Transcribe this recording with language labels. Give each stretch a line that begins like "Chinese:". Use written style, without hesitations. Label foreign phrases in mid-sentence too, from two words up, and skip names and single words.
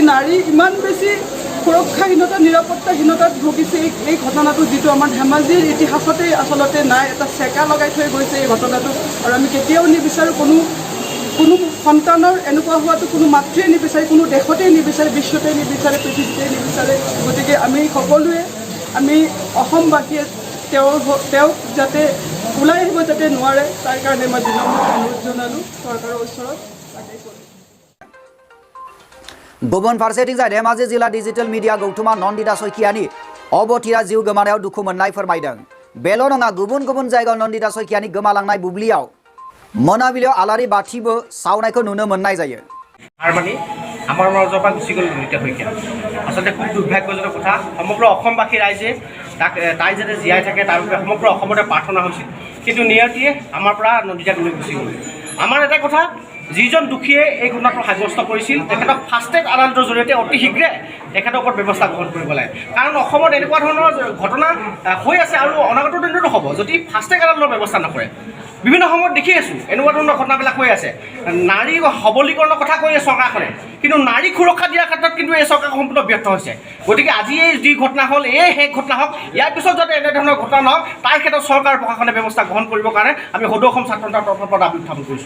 Assamese: নাৰী ইমান বেছি সুৰক্ষাহীনতা নিৰাপত্তাহীনতাত ভুগিছে এই ঘটনাটো যিটো আমাৰ ধেমাজিৰ ইতিহাসতে আচলতে নাই এটা চেকা লগাই থৈ গৈছে এই ঘটনাটো আৰু আমি কেতিয়াও নিবিচাৰোঁ কোনো সন্তানৰ এনেকুৱা হোৱাটো কোনো মাতৃয়ে নিবিচাৰে কোনো দেশতেই নিবিচাৰে বিশ্বতেই নিবিচাৰে পৃথিৱীতেই নিবিচাৰে গতিকে আমি সকলোৱে আমি অসমবাসীয়ে তেওঁক যাতে ওলাই আহিব যাতে নোৱাৰে তাৰ কাৰণে মই বিনম্ৰ অনুৰোধ জনালোঁ চৰকাৰৰ ওচৰত তাকেই কৰিছোঁ
Bodo: गुबुन फारसेथिंजाय धेमाजि जिल्ला
English: digital media
Bodo: गौथुमा नन्दिता सैकियानि अबथिरा जिउ गोमानायाव दुखु मोननाय फोरमायदों बेल' नङा गुबुन जायगायाव नन्दिता सैकियानि गोमालांनाय बुब्लियाव मोनाबिलियाव आलारि बाथिबो सावनायखौ नुनो मोननाय जायो
Assamese: हारमानि আমাৰ মাজৰ পৰা গুচি গ'ল নন্দিতা শইকীয়া আচলতে খুব দুৰ্ভাগ্যজনক কথা সমগ্ৰ অসমবাসী ৰাইজে তাই যাতে জীয়াই থাকে তাৰ বাবে সমগ্ৰ অসমতে প্ৰাৰ্থনা হৈছিল কিন্তু নিয়তিয়ে আমাৰ পৰা নন্দিতাক লৈ গুচি গ'ল আমাৰ এটা কথা যিজন দোষীয়ে এই ঘটনাটো সাব্যস্ত কৰিছিল তেখেতক
English: fast track
Assamese: আদালতৰ জৰিয়তে অতি শীঘ্ৰে তেখেতৰ ওপৰত ব্যৱস্থা গ্ৰহণ কৰিব লাগে কাৰণ অসমত এনেকুৱা ধৰণৰ ঘটনা হৈ আছে আৰু অনাগত দিনতো হ'ব যদি
English: fast track
Assamese: আদালতৰ ব্যৱস্থা নকৰে বিভিন্ন সময়ত দেখি আছোঁ এনেকুৱা ধৰণৰ ঘটনাবিলাক হৈ আছে নাৰী সবলীকৰণৰ কথা কৈ আছে চৰকাৰখনে কিন্তু নাৰীক সুৰক্ষা দিয়াৰ ক্ষেত্ৰত কিন্তু এই চৰকাৰ সম্পূৰ্ণ ব্যৰ্থ হৈছে গতিকে আজি এই যি ঘটনা হ'ল এই শেষ ঘটনা হওক ইয়াৰ পিছত যাতে এনেধৰণৰ ঘটনা নহওক তাৰ ক্ষেত্ৰত চৰকাৰ প্ৰশাসনে ব্যৱস্থা গ্ৰহণ কৰিবৰ কাৰণে আমি সদৌ অসম ছাত্ৰ সন্থাৰ তৰফৰ পৰা দাবী উত্থাপন কৰিছোঁ